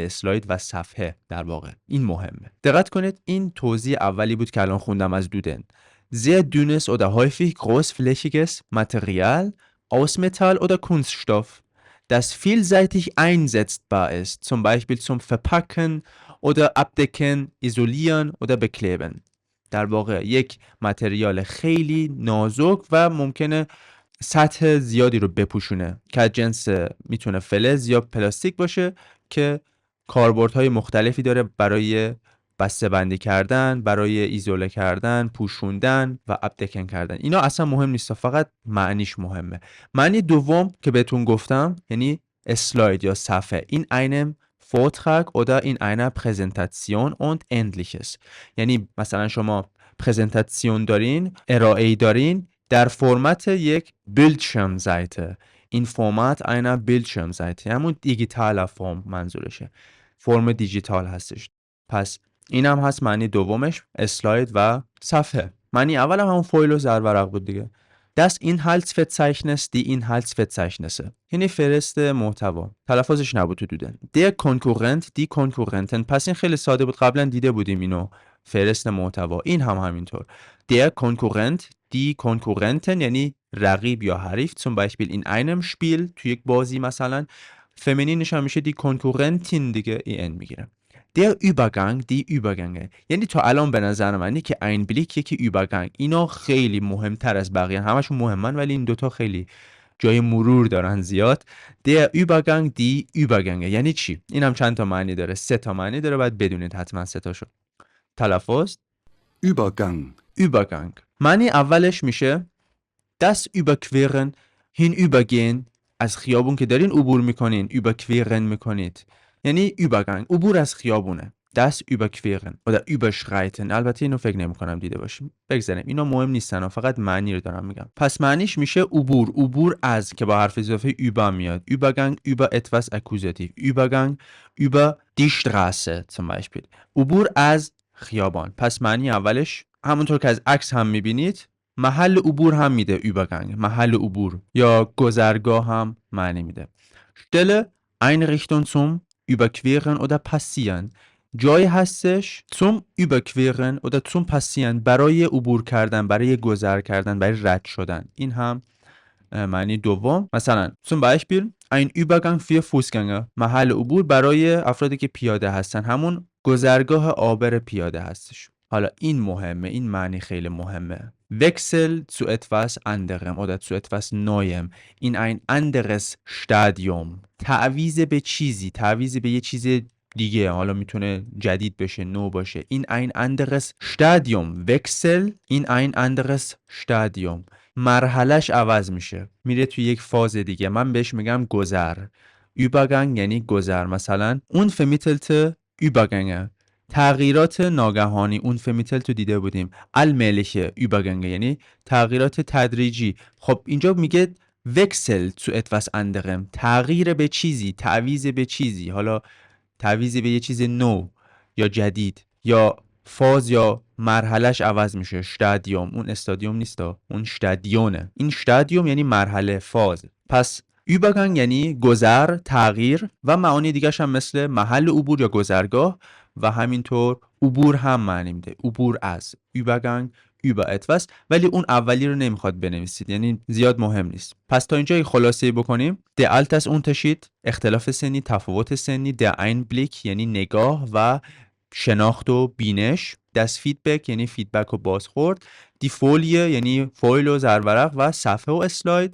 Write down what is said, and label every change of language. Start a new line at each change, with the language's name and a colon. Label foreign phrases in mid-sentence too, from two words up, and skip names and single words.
Persian: اسلاید و صفحه در واقع. این مهمه. دقت کنید این توضیح اولی بود که الان خوندم از دودن.
German: Sehr dünnes oder häufig großflächiges Material aus Metall oder Kunststoff, das vielseitig einsetzbar ist, zum Beispiel zum Verpacken oder Abdecken, Isolieren oder Bekleben.
Persian: در واقع یک متریال خیلی نازک و ممکنه سطح زیادی رو بپوشونه که از جنس میتونه فلز یا پلاستیک باشه که کاربردهای مختلفی داره برای بسته بندی کردن، برای ایزوله کردن، پوشوندن و ابدکن کردن. اینا اصلا مهم نیست، فقط معنیش مهمه. معنی دوم که بهتون گفتم یعنی اسلاید یا صفحه.
German: این einem Vortrag oder in einer Präsentation und ähnliches.
Persian: یعنی مثلا شما پرزنتاسیون دارین، ارائه‌ای دارین در فرمت یک Bildschirmseite. این فرمت
German: einer Bildschirmseite
Persian: همون دیجیتال فرم منظورشه. فرم دیجیتال هستش. پس این هم هست معنی دومش، اسلاید و صفحه. معنی اول هم همون فویل و زرورق بود دیگه.
German: Das Inhaltsverzeichnis, die Inhaltsverzeichnisse.
Persian: یعنی فهرست محتوا. تلفظش نبود تو دودن.
German: Der Konkurrent, die Konkurrenten.
Persian: پس این خیلی ساده بود، قبلا دیده بودیم اینو. فهرست محتوا. این هم همینطور.
German: Der Konkurrent, die Konkurrenten
Persian: یعنی رقیب یا حریف.
German: zum Beispiel in einem Spiel
Persian: تو یک بازی مثلا. فمینینش هم میشه
German: die Konkurrentin
Persian: دیگه en میگیره.
German: Der Übergang, die Übergänge.
Persian: یعنی تا الان به نظر منی که Einblick یکی Übergang. اینا خیلی مهمتر از بقیه. همشون مهمن ولی این دوتا خیلی جای مرور دارن زیاد.
German: Der Übergang, die Übergänge.
Persian: یعنی چی؟ این هم چند تا معنی داره. 3 تا معنی داره، باید بدونید حتما 3 تاشو. تلفظ
German: Übergang, Übergang.
Persian: معنی اولش میشه
German: das Überqueren, hinübergehen.
Persian: از خیابون که دارین عبور میکنین überqueren میکنید. یعنی Übergang. عبور از خیابونه.
German: Das Überqueren oder Überschreiten.
Persian: البته اینو فکر نمی کنم دیده باشیم. بگذاریم. اینا مهم نیستن. فقط معنی رو دارم میگم. پس معنیش میشه عبور. عبور از که با حرف اضافه über میاد.
German: Übergang über etwas Akkusativ. Übergang über die Straße zum Beispiel.
Persian: عبور از خیابان. پس معنی اولش همونطور که از عکس هم میبینید محل عبور هم میده Übergang. محل عبور یا گذرگاه هم معنی میده.
German: Stelle Einrichtung zum Überqueren oder Passieren.
Persian: جایی هستش
German: zum Überqueren oder zum Passieren
Persian: برای عبور کردن، برای گذر کردن، برای رد شدن. این هم معنی دوم. مثلا
German: zum Beispiel ein Übergang für Fußgänger.
Persian: محل عبور برای افرادی که پیاده هستن، همون گذرگاه عابر پیاده هستش. حالا این مهمه، این معنی خیلی مهمه.
German: Wechsel zu etwas anderem oder zu etwas Neuem in ein anderes Stadium.
Persian: تعویض به چیزی، تعویض به یه چیز دیگه، حالا میتونه جدید بشه، نو باشه.
German: In ein anderes Stadium. Wechsel in ein anderes Stadium.
Persian: مرحلش عوض میشه، میره توی یک فاز دیگه. من بهش میگم گذر. Übergang یعنی گذر. مثلا
German: unvermittelte Übergänge.
Persian: تغییرات ناگهانی. unvermittelt تو دیده بودیم.
German: allmähliche Übergänge
Persian: یعنی تغییرات تدریجی. خب اینجا میگه
German: Wechsel zu etwas anderem.
Persian: تغییر به چیزی، تعویض به چیزی. حالا تعویض به یه چیز نو یا جدید یا فاز یا مرحلش عوض میشه. شتادیوم. اون استادیوم نیستا، اون شتادیونه. این شتادیوم یعنی مرحله، فاز. پس Übergang یعنی گذر، تغییر و معانی دیگرش هم مثل محل عبور یا گذرگاه و همینطور عبور هم معنی میده. عبور از.
German: Übergang über etwas.
Persian: ولی اون اولی رو نمیخواد بنویسید، یعنی زیاد مهم نیست. پس تا اینجا خلاصه بکنیم.
German: Der Altersunterschied،
Persian: اختلاف سنی، تفاوت سنی.
German: Der Einblick
Persian: یعنی نگاه و شناخت و بینش.
German: Das Feedback
Persian: یعنی فیدبک و بازخورد.
German: Die Folie
Persian: یعنی فویل و زرورق و صفحه و اسلاید.